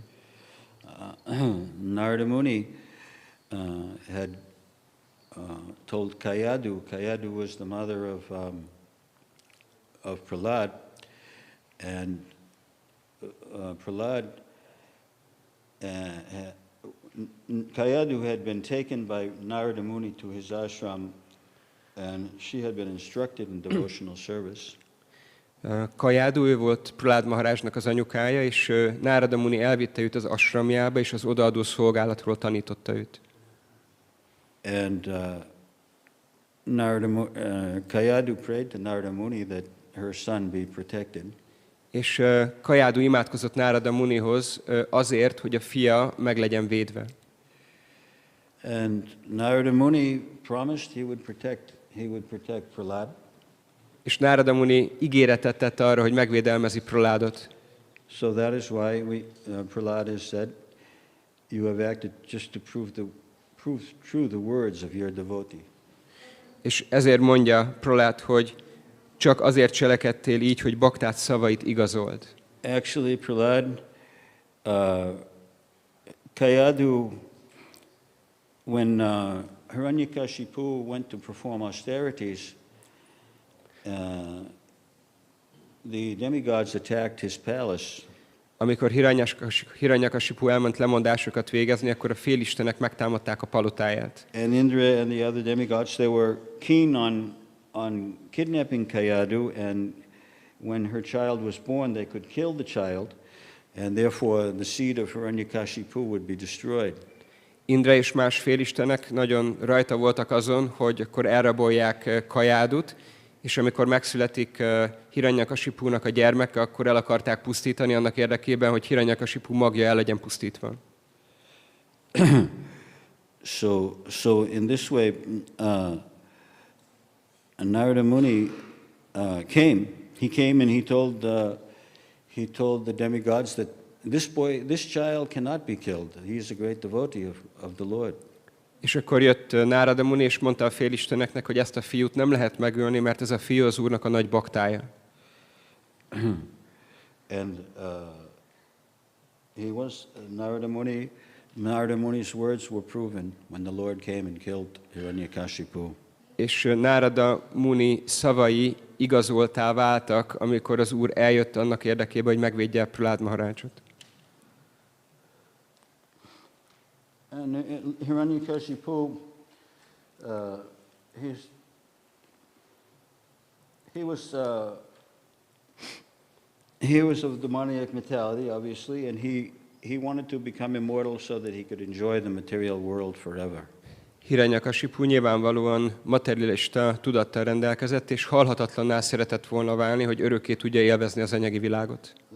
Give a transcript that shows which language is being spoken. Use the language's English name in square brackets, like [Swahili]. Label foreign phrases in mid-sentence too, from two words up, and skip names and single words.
[English] Narada Muni had told Kayadu. Kayadu was the mother of Prahlad, and Kayadu had been taken by Narada Muni to his ashram, and she had been instructed in devotional service. [Hungarian] Kayadu, ő volt Prahlad Maharajnak az anyukája, és Narada Muni elvitte őt az ashramjába, és az odaadó szolgálatról tanította őt. [English] And Kayadu prayed to Narada Muni that her son be protected. [Hungarian] És Kayadu imádkozott Narada Munihoz azért, hogy a fia meg legyen védve. [English] And Narada Muni promised he would protect Prahlad. [Hungarian] És Narada Muni ígéretet tett arra, hogy megvédelmezi Prahládot. [English] So that is why Prahlad has said, you have acted just to prove true the words of your devotee. [Hungarian] És ezért mondja Prahlad, hogy csak azért cselekedtél így, hogy baktát szavait igazold. [English] Actually, Prahlad, Kayadu, when Hiranyakashipu went to perform austerities, the demigods attacked his palace. [Hungarian] Amikor Hiranyakashipu elment lemondásokat végezni, akkor a félistenek megtámadták a palotáját. [English] And Indra and the other demigods, they were keen on kidnapping Kayadu, and when her child was born, they could kill the child, and therefore the seed of Hiranyakashipu would be destroyed. [Hungarian] Indra és más félistenek nagyon rajta voltak azon, hogy akkor elrabolják Kayadut, és amikor megszületik Hiranyakashipunak a gyermeke, akkor el akarták pusztítani annak érdekében, hogy Hiranyakashipu magja el legyen pusztítva. [English] So in this way, Narada Muni came. He came and he told the demigods that this child cannot be killed. He is a great devotee of the Lord. [Hungarian] És akkor jött Narada Muni, és mondta a félisteneknek, hogy ezt a fiút nem lehet megölni, mert ez a fiú az úrnak a nagy baktája. [English] And Narada Muni's words were proven when the Lord came and killed Hiranyakashipu. [Hungarian] És Narada Muni szavai igazoltá váltak, amikor az úr eljött annak érdekében, hogy megvédje Prahlad Maharajot. [English] And Hiranyakashipu, he was of demoniac mentality, obviously, and he wanted to become immortal so that he could enjoy the material world forever. [Hungarian] Hiranyakashipu nyilvánvalóan materialista tudattal rendelkezett, és halhatatlanná szeretett volna válni, hogy örökké tudja élvezni az anyagi világot.